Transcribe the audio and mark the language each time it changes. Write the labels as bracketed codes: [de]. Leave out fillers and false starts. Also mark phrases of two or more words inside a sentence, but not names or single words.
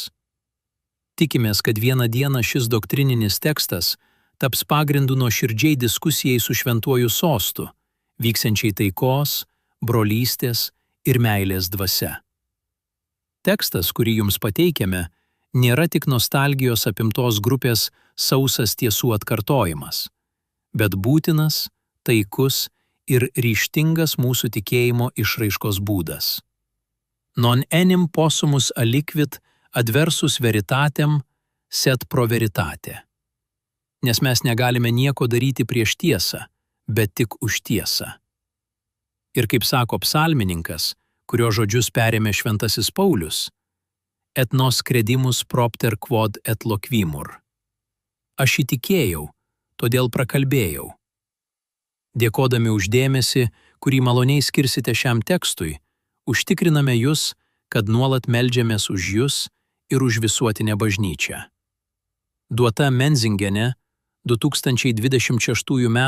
[lt] Tikimės, kad vieną dieną šis doktrininis tekstas taps pagrindu nuoširdžiai diskusijai su šventuoju sostu, vyksiančiai taikos, brolystės ir meilės dvasia. Tekstas, kurį jums pateikėme, nėra tik nostalgijos apimtos grupės sausas tiesų atkartojimas, bet būtinas, taikus ir ryžtingas mūsų tikėjimo išraiškos būdas. [la] Non enim possumus aliquid adversus veritatem sed pro veritate. [lt] Nes mes negalime nieko daryti prieš tiesą, bet tik už tiesą. Ir kaip sako psalmininkas, kurio žodžius perėmė šventasis Paulius, [la] et nos credimus propter quod et loquimur. [lt] Aš įtikėjau, todėl prakalbėjau. Dėkodami už dėmesį, kurį maloniai skirsite šiam tekstui, užtikriname jūs, kad nuolat meldžiamės už jūs ir už visuotinę bažnyčią. Duota Menzingene 2026 m.